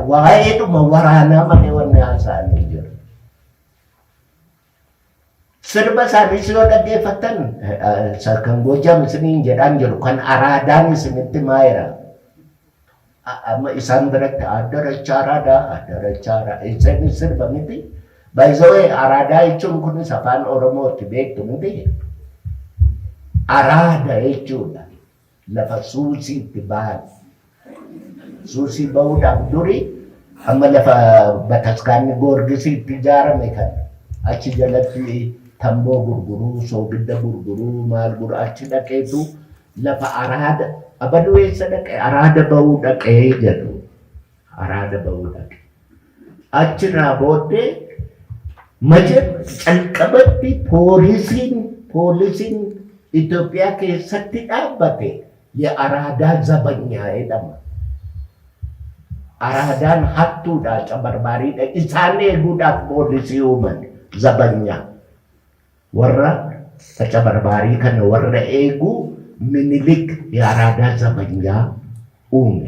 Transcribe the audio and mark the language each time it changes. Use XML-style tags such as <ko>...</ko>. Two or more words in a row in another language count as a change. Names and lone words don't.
<om>Waa'eedhuma waraanaa malee wanni haasa'anii jiru. Sirba isaaniis yoo dhaggeeffattan kan Gojaam isiniin jedhaan jiru kan Araadaan isinitti maayira. Amma isaan biratti addaracha Araadaa isaan sirba miti.</om> <en>By the way,</en> <om>Araadaa jechuun kunis afaan Oromootti beektu miti. Araada jechuudha. Lafa suusiitti bahan. suusii bahuudhaaf duri amma lafa bataskaanni Goorgisiitti ijaarame kan achi jalatti tamboo gurguruu, soogidda gurguruu, maal gurguruu achi dhaqeetu lafa araada abaluu eessa dhaqee araada bahuu dhaqee jedhu araada bahuu dhaqee achirraa booddee calqabatti poolisiin Itoophiyaa keessatti dhaabbate</om> <am>የአራዳ ዘበኛ</am> <om>jedhama. Aradaan hattuudha, cabarbaariidha. Isaan eeguudhaaf poolisii uuman zabanya. Warra cabarbaarii kana warra eegu Minilik</om> <am>የአራዳ ዘበኛ</am> <om>uume.</om>